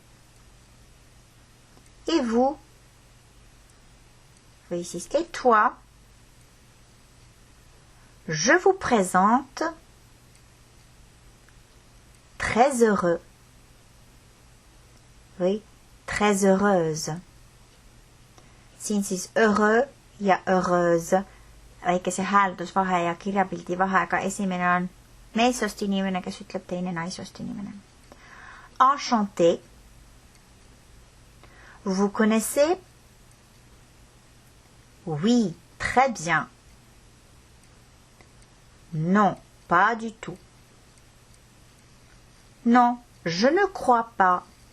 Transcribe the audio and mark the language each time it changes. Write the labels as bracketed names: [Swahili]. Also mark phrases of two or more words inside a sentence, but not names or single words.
[French] Et vous? Oui, c'est et toi? Je vous présente très heureux. Oui, très heureuse. [Estonian] Siin siis heureux ja heureuse, väikese hääldusvahe ja kirjapildi vahega. Esimene on meesost inimene, kes ütleb, teine naisost inimene. [French] Enchanté. Vous connaissez? Oui, très bien. Non, pas du tout. Non, je ne crois pas.